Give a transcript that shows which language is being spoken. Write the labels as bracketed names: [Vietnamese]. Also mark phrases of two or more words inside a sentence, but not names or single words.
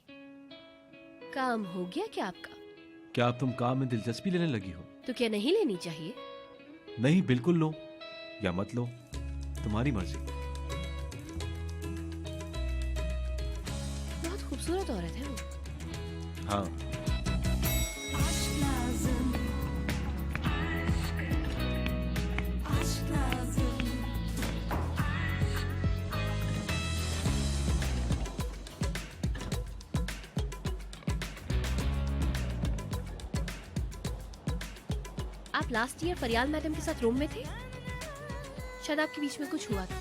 [Hindi] काम हो गया क्या आपका? क्या अब तुम काम में दिलचस्पी लेने लगी हो? तो क्या नहीं लेनी चाहिए? नहीं, बिल्कुल लो या मत लो, तुम्हारी मर्जी। बहुत खूबसूरत औरत है वो। हाँ, [Turkish] Aşk lazım. Aşk lazım. [Hindi] आप [English] last year [Hindi] फरियाल मैडम के साथ रूम में थे? शायद आपके बीच में कुछ हुआ था।